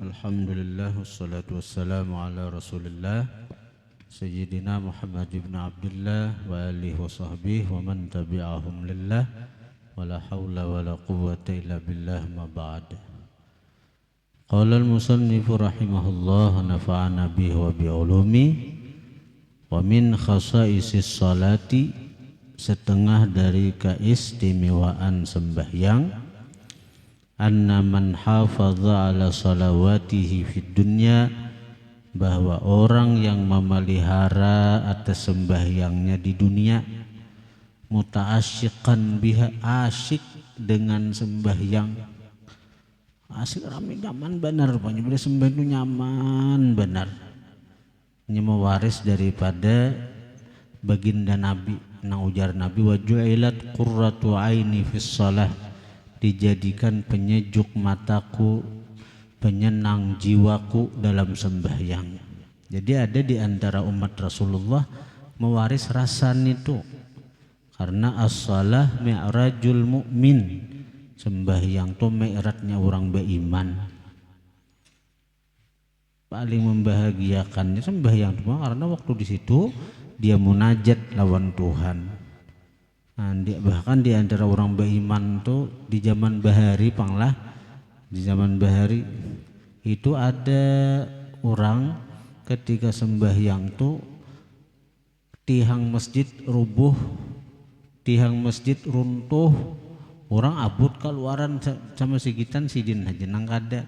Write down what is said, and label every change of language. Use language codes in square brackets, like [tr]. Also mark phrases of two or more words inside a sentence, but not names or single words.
[ar] الحمد لله والصلاة والسلام على رسول الله سيدنا محمد بن عبد الله وآله وصحبه ومن تبعهم لله ولا حول ولا قوة إلا بالله أما بعد. قال المصنف رحمه الله نفعنا به وبعلومه ومن خصائص الصلاة, [bjn] setengah dari keistimewaan sembahyang, [ar] أن من حافظ على صلواته في الدنيا, [bjn] bahwa orang yang memelihara atas sembahyangnya di dunia, [ar] متعشقا بها, [bjn] asyik dengan sembahyang, asik rame nyaman benar, rupanya bila sembahyang itu nyaman benar, ini mewaris daripada baginda Nabi. Nah, ujar Nabi, [ar] وجعلت قرة عيني في الصلاة, [bjn] dijadikan penyejuk mataku, penyenang jiwaku dalam sembahyang. Jadi ada di antara umat Rasulullah mewaris rasan itu, karena [ar] الصلاة معراج المؤمن, [bjn] sembahyang itu mi'rajnya orang beriman. Paling membahagiakannya sembahyang itu, karena waktu di situ dia munajat lawan Tuhan. Nah, bahkan di antara orang beriman tuh di zaman bahari panglah, di zaman bahari itu ada orang ketika sembahyang tuh tiang masjid rubuh, tiang masjid runtuh, orang abut keluaran sama sigitan sidin aja nang kada.